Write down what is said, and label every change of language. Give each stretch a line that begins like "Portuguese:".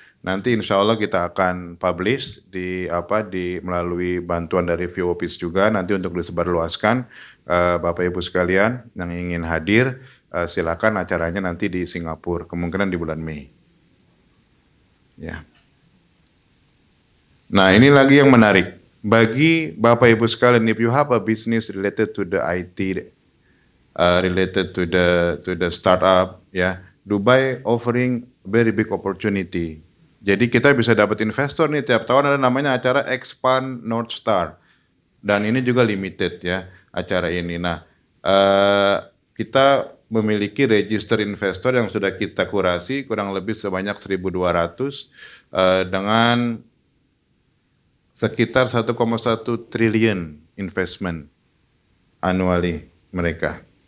Indonesian: Nanti insya Allah kita akan publish di melalui bantuan dari VO Office juga nanti untuk disebarluaskan. Bapak Ibu sekalian yang ingin hadir, silakan, acaranya nanti di Singapura, kemungkinan di bulan Mei. Ya. Nah, ini lagi yang menarik. Bagi Bapak Ibu sekalian,
English: if you have a business related to the IT, related to the startup, ya, Dubai offering very big opportunity.
Indonesian: Jadi kita bisa dapat investor nih tiap tahun, ada namanya acara Expand North Star, dan ini juga limited ya acara ini. Nah, kita memiliki register investor yang sudah kita kurasi kurang lebih sebanyak 1.200 dengan sekitar 1,1 triliun investment annually mereka.